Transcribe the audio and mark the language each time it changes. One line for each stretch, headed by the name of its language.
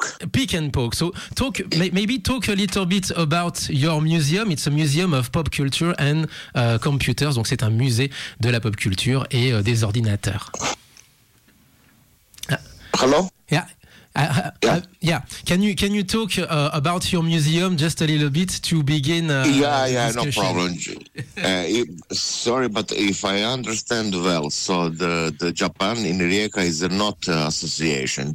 English: Pick and Poke. So talk, maybe talk a little bit about your museum. It's a museum of pop culture and computers.
French: Donc c'est un musée de la pop culture et des ordinateurs.
English: Hello? Yeah. Yeah. Can you talk about your museum just a little bit to begin? No problem. Sorry, but if I understand well, so the Japan in Rijeka is not an association.